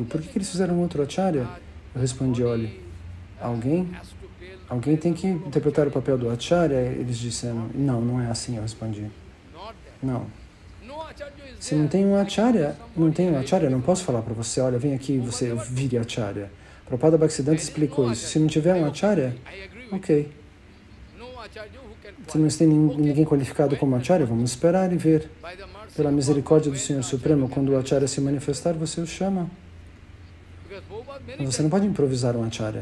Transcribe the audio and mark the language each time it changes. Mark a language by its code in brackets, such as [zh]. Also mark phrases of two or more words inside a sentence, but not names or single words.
[pt] Por que eles fizeram outro acharya? Eu respondi, olha, alguém tem que interpretar o papel do acharya. Eles disseram, não, não é assim, eu respondi. Não. Se não tem um acharya, não posso falar para você, olha, vem aqui e você vire acharya. Prabhupada Bhaktisiddhanta explicou isso. Se não tiver um acharya, ok. Se não tem ninguém qualificado como acharya, vamos esperar e ver. Pela misericórdia do Senhor Supremo, quando o acharya se manifestar, você o chama. Mas você não pode improvisar um acharya.